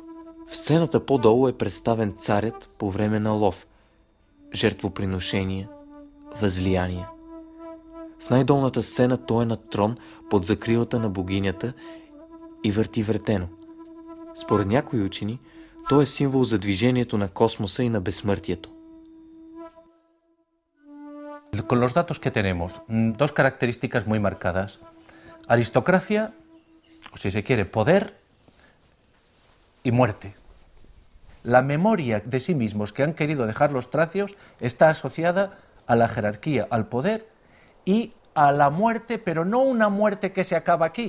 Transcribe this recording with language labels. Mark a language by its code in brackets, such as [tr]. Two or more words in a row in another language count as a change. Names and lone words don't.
[bg] В сцената по-долу е представен царят по време на лов, жертвоприношения, възлияния. В най-долната сцена той е на трон под закрилата на богинята и върти въртено. Според някои учени, той е символ за движението на космоса и на безсмъртието. [es] Con los datos que tenemos, dos características muy marcadas. Aristocracia, o si se quiere, poder y muerte. La memoria de sí mismos que han querido dejar los tracios está asociada a la jerarquía, al poder y a la muerte, pero no una muerte que se acaba aquí.